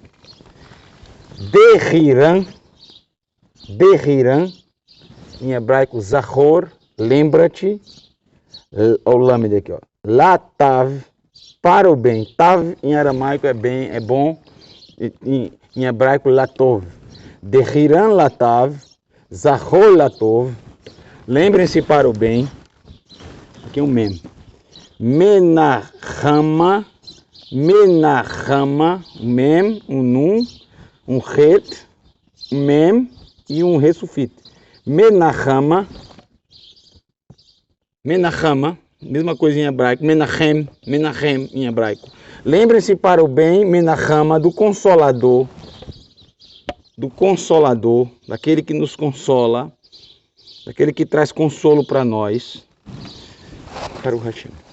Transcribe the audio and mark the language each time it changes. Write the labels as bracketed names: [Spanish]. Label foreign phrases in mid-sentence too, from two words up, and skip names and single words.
[Portuguese] Dehiran, em hebraico, Zahor, lembra-te, o lâmina aqui, ó. Latav, para o bem. Tav em aramaico é bem, é bom. Em hebraico, latov. [Aramaic] Dehiran latav, [Hebrew] Zahor latov. [Portuguese] Lembrem-se para o bem. Aqui é um mem. Menachama, mem, um nun, um het, um mem e um resufite. Menachama, mesma coisa em hebraico, menachem em hebraico. Lembrem-se para o bem, menachama, do consolador, daquele que nos consola, daquele que traz consolo para nós, para o Hashem.